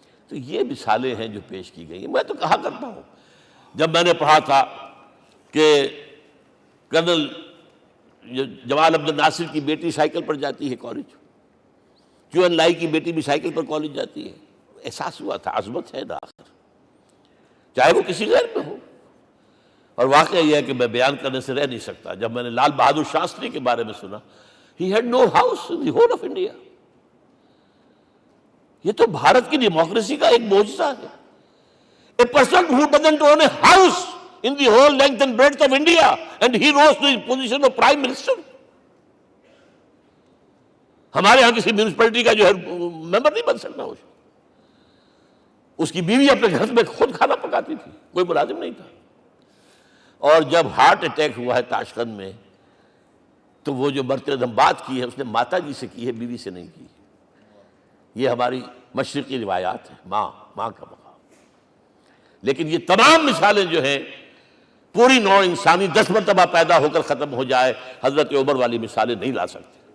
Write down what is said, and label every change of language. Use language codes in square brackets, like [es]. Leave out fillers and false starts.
[ur] تو یہ مثالیں ہیں جو پیش کی گئی ہیں. میں تو کہا کرتا ہوں، جب میں نے پڑھا تھا کہ کرنل جمال عبد الناصر کی بیٹی سائیکل پر جاتی ہے کالج، چون لائی کی بیٹی بھی سائیکل پر کالج جاتی ہے، احساس ہوا تھا عظمت ہے نا آخر، چاہے وہ کسی غیر میں ہو. اور واقعہ یہ ہے کہ میں بیان کرنے سے رہ نہیں سکتا. جب میں نے لال بہادر شاستری کے بارے میں سنا، [en] he had no house in the whole of India. [ur] یہ تو بھارت کی ڈیموکریسی کا ایک معجزہ ہے. [en] A person who doesn't own a house in the whole length and breadth of India, and he rose to the position of Prime Minister. [ur] ہمارے ہاں کسی میونسپلٹی کا جو ہے ممبر نہیں بن سکتا، اس کی بیوی اپنے گھر میں خود کھانا پکاتی تھی، کوئی ملازم نہیں تھا۔ اور جب ہارٹ اٹیک ہوا ہے تاشقند میں، تو وہ جو مرتدم بات کی ہے اس نے ماتا جی سے کی ہے، بیوی سے نہیں کی۔ یہ ہماری مشرقی روایات ہیں، ماں کا مقام۔ لیکن یہ تمام مثالیں جو ہیں، پوری نوع انسانی 10 مرتبہ پیدا ہو کر ختم ہو جائے، حضرت عمر والی مثالیں نہیں لا سکتے۔